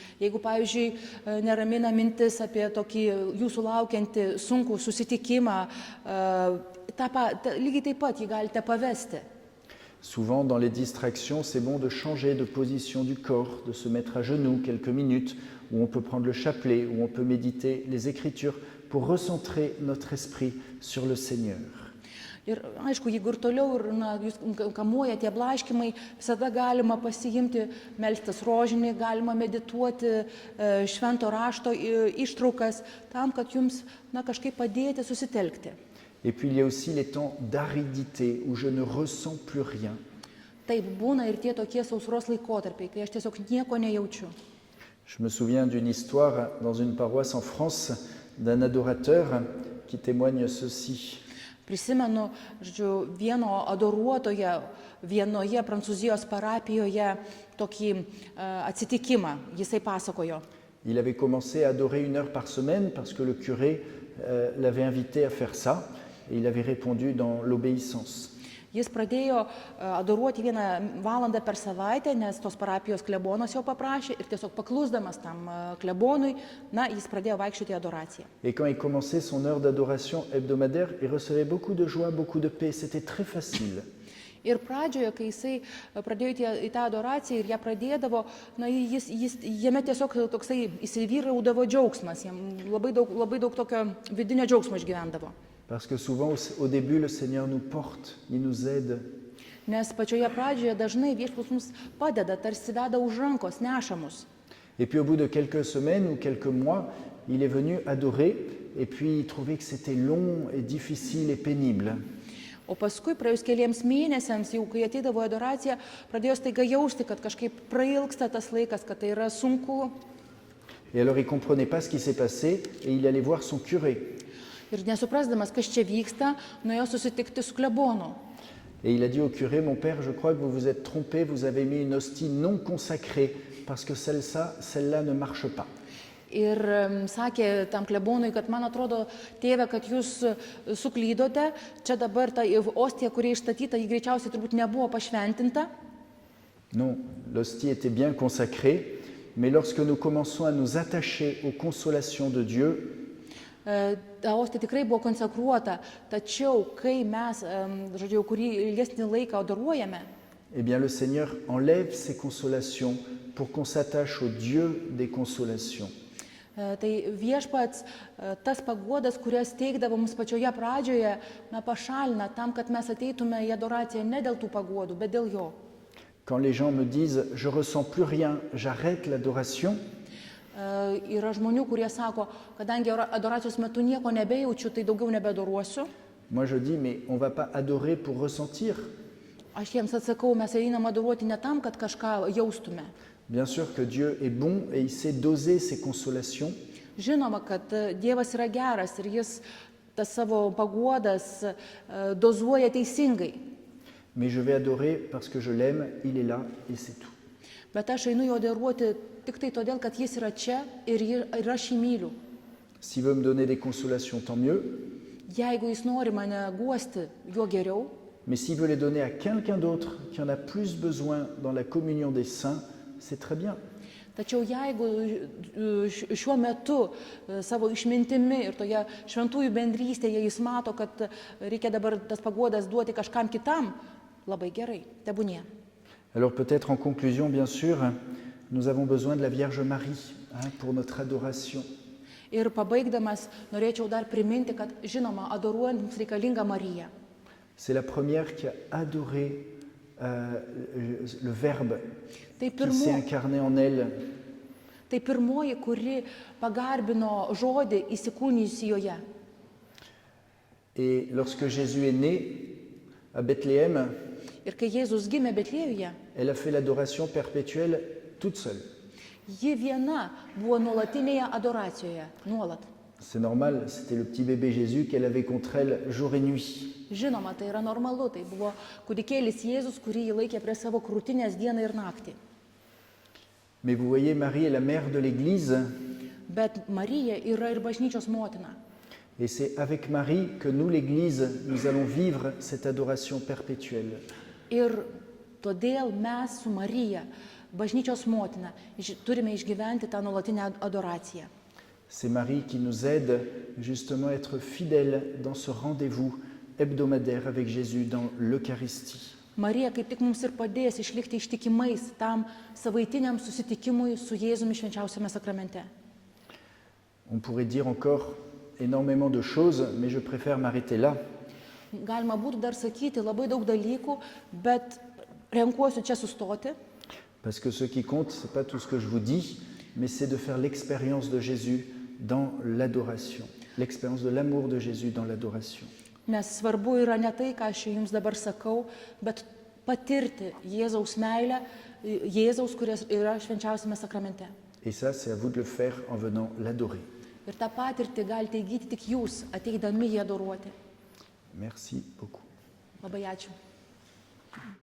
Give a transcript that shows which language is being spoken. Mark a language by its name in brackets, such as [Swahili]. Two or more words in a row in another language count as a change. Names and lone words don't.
[Lithuanian] Jeigu, pavyzdžiui, neramina mintis apie tokį jūsų laukiantį sunkų susitikimą, lygiai taip pat jį galite pavesti. [French] Souvent, dans les distractions, c'est bon de changer de position du corps, de se mettre à genoux quelques minutes, où on peut prendre le chapelet, où on peut méditer les Écritures, pour recentrer notre esprit sur le Seigneur. [Lithuanian] Ir aišku, jeigu ir toliau jūs kamuoja tie blaškimai, visada galima pasiimti, melstis rožinį, galima medituoti švento rašto ištraukas, tam, kad jums kažkaip padėti susitelkti. [French] Et puis il y a aussi les temps d'aridité, où je ne ressens plus rien. [Lithuanian] Taip būna ir tie tokie sausros laikotarpiai, kai aš tiesiog nieko nejaučiu. [French] Je me souviens d'une histoire dans une paroisse en France d'un adorateur qui témoigne ceci. [Lithuanian] Prisimenu, vieno adoruotoje vienoje Prancūzijos parapijoje tokį atsitikimą, jisai pasakojo. [French] Il avait commencé à adorer 1 heure par semaine parce que le curé l'avait invité à faire ça et il avait répondu dans l'obéissance. [Lithuanian] Jis pradėjo adoruoti 1 valandą per savaitę, nes tos parapijos klebonas jo paprašė ir tiesiog paklusdamas tam klebonui, jis pradėjo vaikščioti į adoraciją. [French] Et quand il commençait son heure d'adoration hebdomadaire, il recevait beaucoup de joie, beaucoup de paix, c'était très facile. [Lithuanian] Ir pradžioje, kai jisai pradėjo į tą adoraciją ir ją pradėdavo, jame tiesiog toksai įsivyraudavo džiaugsmas, jam labai daug tokio vidinio džiaugsmo išgyvendavo. [French] Parce que souvent, au début, le Seigneur nous porte, il nous aide. [Lithuanian] Nes pačioje pradžioje dažnai Viešpats mums padeda, tarsi veda už rankos, neša mus. [French] Et puis au bout de quelques semaines ou quelques mois, il est venu adorer et puis il trouvait que c'était long et difficile et pénible. [Lithuanian] O paskui, praėjus keliems mėnesiams, jau kai ateidavo į adoraciją, pradėjo staiga jausti, kad kažkaip prailgsta tas laikas, kad tai yra sunku. [French] Et alors il ne comprenait pas ce qui s'est passé et il allait voir son curé. [Lithuanian] Ir nesuprasdamas, kas čia vyksta, nuėjo susitikti su klebonu. [French] Et il a dit au curé, mon père, je crois que vous vous êtes trompé, vous avez mis une hostie non consacrée parce que celle-là ne marche pas. [Lithuanian] Ir sakė tam klebonui, kad man atrodo, tėve, kad jūs suklydote, čia dabar ta ostija, kuri išstatyta, ji greičiausiai turbūt nebuvo pašventinta. [French] Non, l'hostie était bien consacrée, mais lorsque nous commençons à nous attacher aux consolations de Dieu, [Lithuanian] Ta ostija tikrai buvo konsekruota, tačiau kai mes, žodžiu, kurį ilgesnį laiką adoruojame, [French] eh bien le Seigneur enlève ces consolations pour qu'on s'attache au Dieu des consolations. [Lithuanian] tai viešpats tas paguodas, kurias teikdavo mums pačioje pradžioje, pašalina tam, kad mes ateitume į adoraciją ne dėl tų paguodų, bet dėl jo. [French] Quand les gens me disent « je ressens plus rien, j'arrête l'adoration », [Lithuanian] Yra žmonių, kurie sako, kadangi adoracijos metu nieko nebejaučiu, tai daugiau nebeadoruosiu. [French] moi je dis « mais on ne va pas adorer pour ressentir ». [Lithuanian] Aš jiems atsakau, mes einam adoruoti ne tam, kad kažką jaustume. [French] Bien sûr que Dieu est bon et il sait doser ses consolations, [Lithuanian] Žinoma, kad Dievas yra geras ir jis tas savo paguodas dozuoja teisingai. [French] mais je vais adorer parce que je l'aime, il est là et c'est tout. [Lithuanian] Bet aš einu jo adoruoti tik tai todėl, kad jis yra čia ir aš jį myliu. [French] S'il veut me donner des consolations, tant mieux, [Lithuanian] Jeigu jis nori mane guosti, juo geriau. [French] mais s'il veut les donner à quelqu'un d'autre qui en a plus besoin dans la communion des saints, c'est très bien. [Lithuanian] Tačiau jeigu šiuo metu savo išmintimi ir toje šventųjų bendrystėje jis mato, kad reikia dabar tas paguodas duoti kažkam kitam, labai gerai, tebūnie. [French] Alors peut-être en conclusion, bien sûr, nous avons besoin de la Vierge Marie pour notre adoration. [Lithuanian] Ir pabaigdamas norėčiau dar priminti, kad žinoma, adoruojant mums reikalinga Marija. [French] C'est la première qui a adoré le Verbe [Lithuanian] Tai, [French] qui s'est incarné en elle. [Lithuanian] tai pirmoji, kuri pagarbino žodį įsikūnijusi joje. [French] Et lorsque Jésus est né à Bethléem, [Lithuanian] Ir kai Jėzus gimė Betlėjuje, [French] elle a fait l'adoration perpétuelle toute seule. [Lithuanian] ji viena buvo nuolatinėje adoracijoje, nuolat. [French] C'est normal, c'était le petit bébé Jésus qu'elle avait contre elle jour et nuit. [Lithuanian] Žinoma, tai yra normalu, tai buvo kūdikėlis Jėzus, kurį jį laikė prie savo krūtinės dieną ir naktį. [French] Mais vous voyez, Marie est la mère de l'Église, [Lithuanian] Bet Marija yra ir bažnyčios motina. [French] et c'est avec Marie que nous, l'Église, nous allons vivre cette adoration perpétuelle. [Lithuanian] Ir todėl mes su Marija, bažnyčios motina, turime išgyventi tą nuolatinę adoraciją. [French] C'est Marie qui nous aide justement à être fidèles dans ce rendez-vous hebdomadaire avec Jésus dans l'Eucharistie. [Lithuanian] Marija kaip tik mums ir padės išlikti ištikimais tam savaitiniam susitikimui su Jėzumi švenčiausiame sakramente. [French] On pourrait dire encore énormément de choses, mais je préfère m'arrêter là. [Lithuanian] Galima būtų dar sakyti labai daug dalykų, bet renkuosiu čia sustoti, [French] Parce que ce qui compte, ce n'est pas tout ce que je vous dis, mais c'est de faire l'expérience de Jésus dans l'adoration, l'expérience de l'amour de Jésus dans l'adoration. [Lithuanian] nes svarbu yra ne tai, ką aš jums dabar sakau, bet patirti Jėzaus meilę, Jėzaus, kuris yra švenčiausiame sakramente. [French] Et ça, c'est à vous de le faire en venant l'adorer. [Lithuanian] Ir tą patirtį galite įgyti tik jūs, ateidami jį adoruoti. [French] Merci beaucoup. [Lithuanian] Labai ačiū.